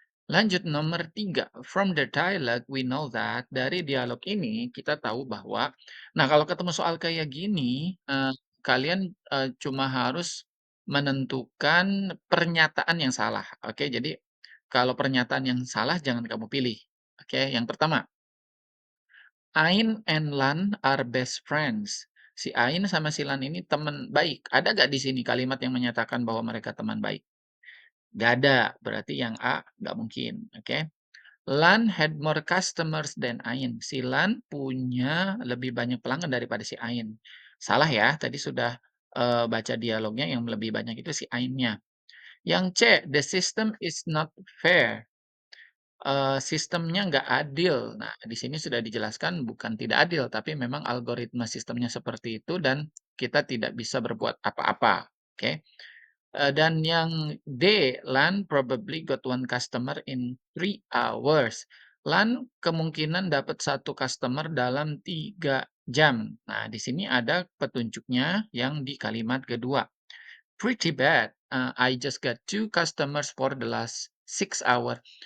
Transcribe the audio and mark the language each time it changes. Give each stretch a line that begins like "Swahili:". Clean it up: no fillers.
Indonesian: Lanjut nomor 3,
English: from the dialogue we know that,
Indonesian: dari dialog ini kita tahu bahwa nah kalau ketemu soal kayak gini, kalian, cuma harus menentukan pernyataan yang salah, oke? Jadi kalau pernyataan yang salah jangan kamu pilih, oke? Yang pertama,
English: Ain and Lan are best friends.
Indonesian: Si Ain sama si Lan ini teman baik. Ada nggak di sini kalimat yang menyatakan bahwa mereka teman baik? Nggak ada, berarti yang A nggak mungkin, oke?
English: Lan had more customers than Ain.
Indonesian: Si Lan punya lebih banyak pelanggan daripada si Ain. Salah ya, tadi sudah, baca dialognya yang lebih banyak itu si Ainnya. Yang C,
English: the system is not fair.
Indonesian: Sistemnya nggak adil. Nah, di sini sudah dijelaskan bukan tidak adil, tapi memang algoritma sistemnya seperti itu dan kita tidak bisa berbuat apa-apa, oke? Dan yang D,
English: Lan probably got one customer in 3 hours.
Indonesian: Lan kemungkinan dapat satu customer dalam 3 jam. Nah, di sini ada petunjuknya yang di kalimat kedua.
English: Pretty bad. I just got 2 customers for the last 6 hours.